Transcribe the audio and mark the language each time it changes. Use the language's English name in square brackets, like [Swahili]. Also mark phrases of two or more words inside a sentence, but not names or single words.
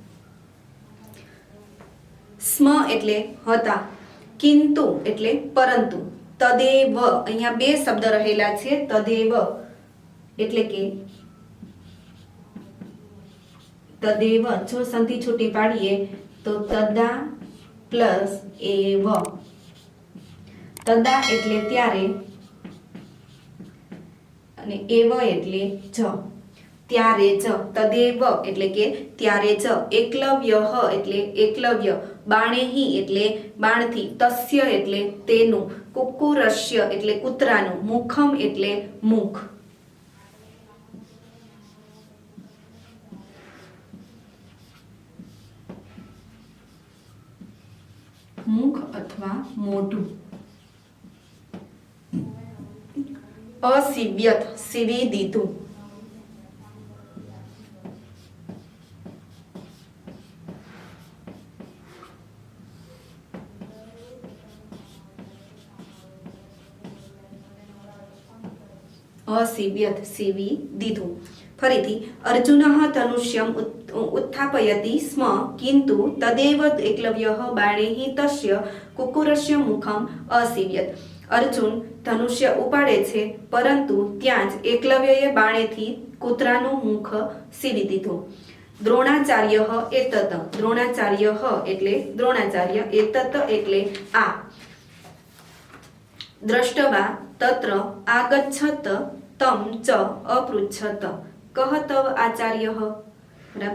[Gujarati] स्म એટલે હતા, किंतु એટલે પરંતુ, तदेव અહીંયા બે શબ્દ રહેલા છે, तदेव એટલે કે तदेव, જો સંધિ છૂટી પાડીએ તો तदा प्लस एव, तदा એટલે ત્યારે અને एव एटले ज, ત્યારે જ, તદેવ એટલે કે ત્યારે જ, એકલવ્યઃ એટલે એકલવ્ય, બાણેહિ એટલે બાણથી, તસ્ય એટલે તેનું, કુક્કુરસ્ય એટલે કૂતરાનું, મુખમ એટલે મુખ। મુખ અથવા મોઢું। અસીવ્યત, સીવી દીધું। असीव्यत, સીવી દીધું। [Sanskrit] फरीथी अर्जुनः धनुष्यम् उत्थापयति स्म किन्तु तदेव एकलव्यः बाणैः तस्य कुक्कुरस्य मुखम् असीव्यत। [Gujarati] અર્જુન ધનુષ્ય ઉપાડે છે પરંતુ ત્યાં જ એકલવ્યએ બાણેથી કૂતરાનું મુખ સીવી દીધું। દ્રોણાચાર્યઃ એતત, દ્રોણાચાર્યઃ એટલે દ્રોણાચાર્ય, એતત એટલે આ। [Sanskrit] દ્રષ્ટવા તત્ર આગચ્છત તમ ચ અપૃચ્છત, કહ તવ આચાર્યઃ, બરાબર।